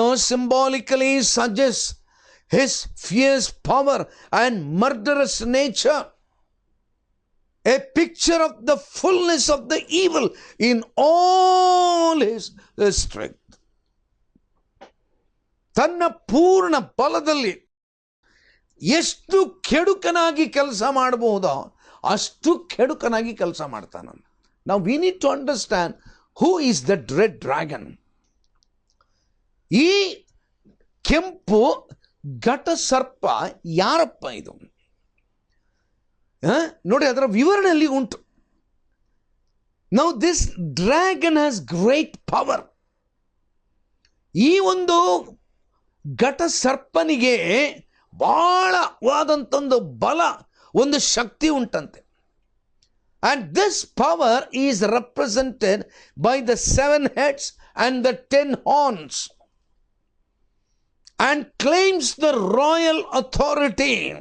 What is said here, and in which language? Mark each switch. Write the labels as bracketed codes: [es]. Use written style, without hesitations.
[en] Symbolically suggests his fierce power and murderous nature. A picture of the fullness of the evil in all his strength. [kn] ತನ್ನ ಪೂರ್ಣ ಬಲದಲ್ಲಿ ಎಷ್ಟು ಕೆಡುಕನಾಗಿ ಕೆಲಸ ಮಾಡಬಹುದೋ ಅಷ್ಟು ಕೆಡುಕನಾಗಿ ಕೆಲಸ ಮಾಡ್ತಾನ. [en] Now we need to understand who is the red dragon. [kn] ಈ ಕೆಂಪು ಘಟ ಸರ್ಪ ಯಾರಪ್ಪ ಇದು? ನೋಡಿ, ಅದರ ವಿವರಣೆಯಲ್ಲಿ ಉಂಟು. [en] Now this dragon has great power. [kn] ಈ ಒಂದು ಘಟ ಸರ್ಪನಿಗೆ ಬಹಳವಾದಂಥೊಂದು ಬಲ, ಒಂದು ಶಕ್ತಿ ಉಂಟಂತೆ. [en] And this power is represented by the 7 heads and the 10 horns, and claims the royal authority.